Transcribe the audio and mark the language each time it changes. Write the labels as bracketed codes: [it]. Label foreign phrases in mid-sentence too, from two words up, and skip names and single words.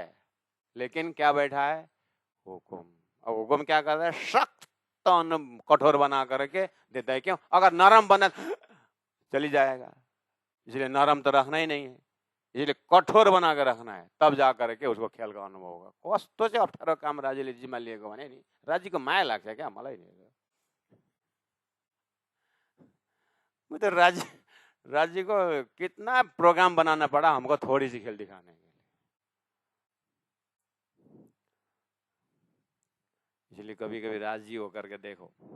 [hi] लेकिन क्या बैठा है? हुकुम। और हुकुम क्या कर रहा है? सख्त कठोर बना करके देता है। क्यों? अगर नरम बना चली जाएगा, इसलिए नरम तो रखना ही नहीं है, इसलिए कठोर बना कर रखना है, तब जा करके उसको खेल का अनुभव होगा। [ne] कस्तो चाहिँ अप्ठ्यारो काम राज्यले जिम्मा लिएको भने नि, राज्यको माया लाग्छ क्या मलाई नि। [hi] मैं तो राज्य को कितना प्रोग्राम बनाना पड़ा हमको थोड़ी सी खेल दिखाने के लिए। इसलिए कभी कभी राजी होकर के देखो।